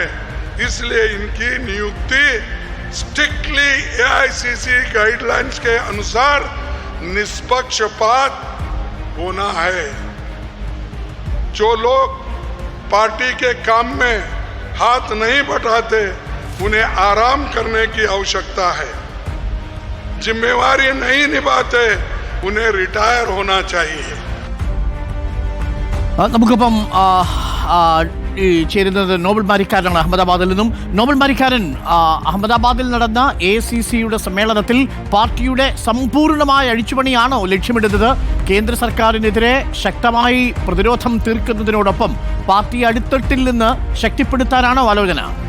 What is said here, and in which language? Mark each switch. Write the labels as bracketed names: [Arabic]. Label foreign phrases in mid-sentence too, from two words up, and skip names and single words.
[Hindi] इसलिए इनकी नियुक्ति [English] strictly AICC guidelines [Hindi] के अनुसार निष्पक्षपात होना है. जो लोग पार्टी के काम में हाथ नहीं बटाते उन्हें आराम करने की आवश्यकता है. जिम्मेवारी नहीं निभाते उन्हें रिटायर होना चाहिए. [Malayalam] നമുക്കിപ്പം ചേരുന്നത് നോബൽ മാരിക്കാരനാണ് അഹമ്മദാബാദിൽ നിന്നും. നോബൽ മാരിക്കാരൻ, അഹമ്മദാബാദിൽ നടന്ന ACCയുടെ സമ്മേളനത്തിൽ പാർട്ടിയുടെ സമ്പൂർണമായ അഴിച്ചുപണിയാണോ ലക്ഷ്യമിടുന്നത്? കേന്ദ്ര സർക്കാരിനെതിരെ ശക്തമായി പ്രതിരോധം തീർക്കുന്നതിനോടൊപ്പം പാർട്ടി അടിത്തട്ടിൽ നിന്ന് ശക്തിപ്പെടുത്താനാണോ ആലോചന?